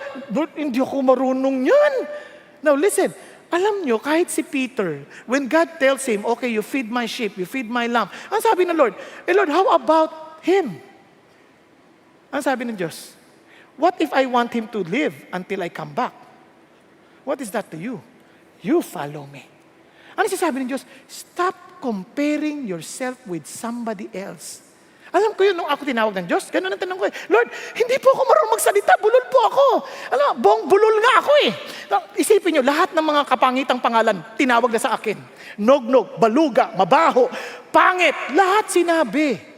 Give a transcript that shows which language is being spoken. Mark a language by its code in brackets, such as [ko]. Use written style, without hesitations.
[tl] Lord, hindi ako marunong yan. [en] Now listen, [tl] alam nyo, kahit si Peter, [en] when God tells him, okay, you feed my sheep, you feed my lamb, [tl] ang sabi ng Lord, [en] Lord, how about him? [tl] Ang sabi ng Diyos, [en] what if I want him to live until I come back? What is that to you? You follow me. [tl] Ano sasabi ng Diyos? [en] Stop comparing yourself with somebody else. [tl] Alam ko yun, nung ako tinawag ng Diyos, ganun ang tanong ko eh, Lord, hindi po ako marunong magsalita, bulol po ako. Alam, bulol nga ako eh. Isipin nyo, lahat ng mga kapangitang pangalan, tinawag na sa akin. Nognog, baluga, mabaho, pangit, lahat sinabi.